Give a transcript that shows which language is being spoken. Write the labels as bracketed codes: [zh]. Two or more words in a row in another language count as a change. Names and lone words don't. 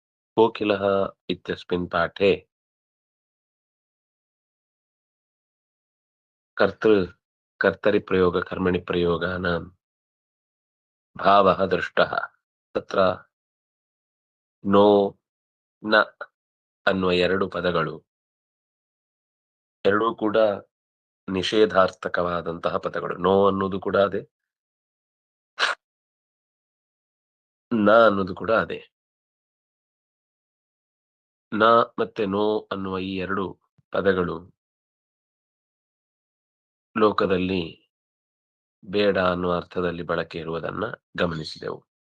[sa] कोकिलः इत्यस्मिन् पाठे कर्तृ कर्तरिप्रयोग कर्मणिप्रयोगानां भावः दृष्टः। तत्र नो, [kn] ನ ಅನ್ನುವ 2 ಪದಗಳು ಎರಡೂ ಕೂಡ ನಿಷೇಧಾರ್ಥಕವಾದಂತಹ ಪದಗಳು. ನೋ ಅನ್ನೋದು ಕೂಡ ಅದೇ, ನ ಅನ್ನೋದು ಕೂಡ ಅದೇ. ನ ಮತ್ತೆ ನೋ ಅನ್ನುವ ಈ 2 ಪದಗಳು ಲೋಕದಲ್ಲಿ ಬೇಡ ಅನ್ನುವ ಅರ್ಥದಲ್ಲಿ ಬಳಕೆ ಇರುವುದನ್ನ ಗಮನಿಸಿದೆವು.